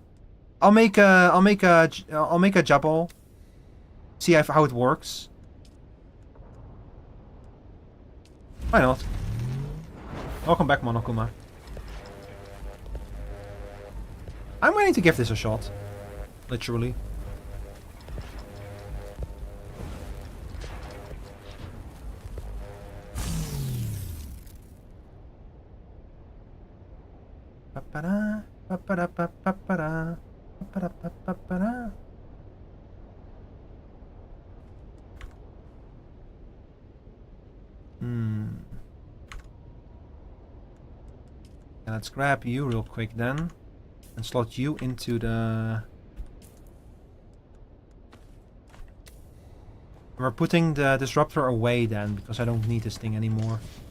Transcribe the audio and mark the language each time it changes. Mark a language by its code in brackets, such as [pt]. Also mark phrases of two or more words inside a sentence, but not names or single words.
[en] I'll make a jabal. See how it works. Why not? Welcome back, Monokuma. I'm willing to give this a shot. Literally. Pa-pa-da, pa-pa-da, pa-pa-da, pa-pa-da, pa-pa-da. Let's grab you real quick then. And slot you into the... We're putting the disruptor away then, because I don't need this thing anymore.